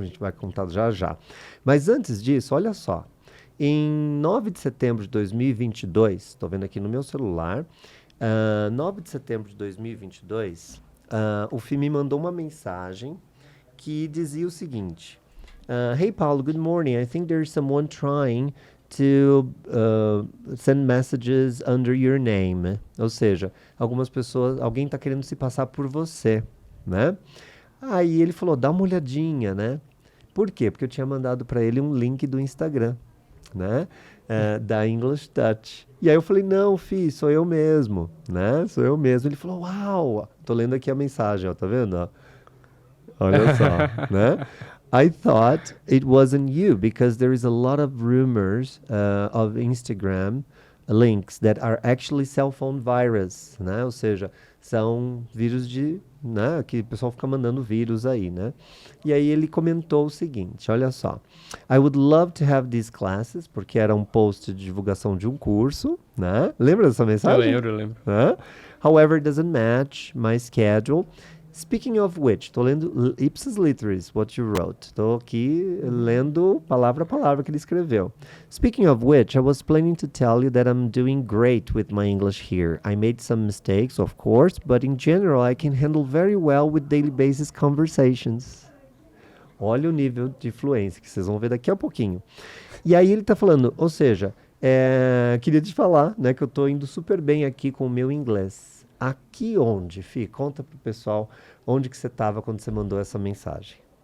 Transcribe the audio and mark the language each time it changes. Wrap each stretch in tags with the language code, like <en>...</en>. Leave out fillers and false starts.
<pt>A gente vai contar já já. Mas antes disso, olha só. Em 9 de setembro de 2022, estou vendo aqui no meu celular, 9 de setembro de 2022, o FI me mandou uma mensagem que dizia o seguinte:</pt> <en>Hey Paulo, good morning. I think there's someone trying to send messages under your name.</en> <pt>Ou seja, algumas pessoas, alguém está querendo se passar por você, né? Aí ele falou, dá uma olhadinha, né? Por quê? Porque eu tinha mandado para ele um link do Instagram, né? Da English Touch. E aí eu falei, não, Fi, sou eu mesmo, né? Sou eu mesmo. Ele falou, uau! Tô lendo aqui a mensagem, ó, tá vendo? Ó? Olha só, né?</pt> <en>I thought it wasn't you because there is a lot of rumors of Instagram links that are actually cell phone virus,</en> <pt>né? Ou seja, são vírus né? Que o pessoal fica mandando vírus aí, né? E aí ele comentou o seguinte, olha só.</pt> <en>I would love to have these classes,</en> <pt>porque era um post de divulgação de um curso, né? Lembra dessa mensagem? Eu lembro.</pt> <en>However, it doesn't match my schedule. Speaking of which,</en> <pt>estou lendo ipsis literis,</pt> <en>what you wrote.</en> <pt>Estou aqui lendo palavra a palavra que ele escreveu.</pt> <en>Speaking of which, I was planning to tell you that I'm doing great with my English here. I made some mistakes, of course, but in general I can handle very well with daily basis conversations.</en> <pt>Olha o nível de fluência que vocês vão ver daqui a pouquinho. E aí ele está falando, ou seja, queria te falar, né, que eu estou indo super bem aqui com o meu inglês. Aqui onde, Fih? Conta pro pessoal onde que você estava quando você mandou essa mensagem.</pt>